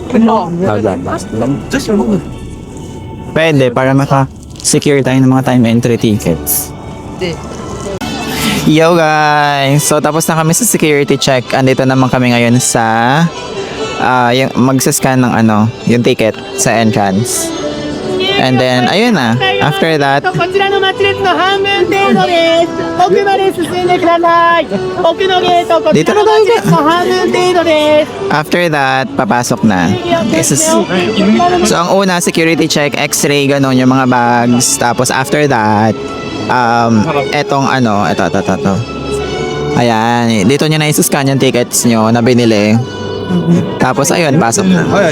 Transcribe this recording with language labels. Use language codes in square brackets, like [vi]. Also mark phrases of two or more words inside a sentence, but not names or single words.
[tl] Pwede, para maka-secure tayo ng mga [en] time entry tickets. Yo guys! [tl] So tapos na kami sa [en] security check. [tl] Andito naman kami ngayon sa yung magsascan ng yung ticket sa entrance. [en] And then, [tl] ayun na. [en] After that, [ja] こちらの待ち列の半分程度です。奥まで進んでください。奥のゲート、こちらの待ち列の半分程度です。 [en] after that, [tl] papasok na. So ang una, [en] security check, [tl] x-ray, ganun, yung mga bags. Tapos [en] after that, [tl] etong ito. Ayan, dito nyo na isuscan yung tickets nyo na binili. Tapos ayun, pasok na.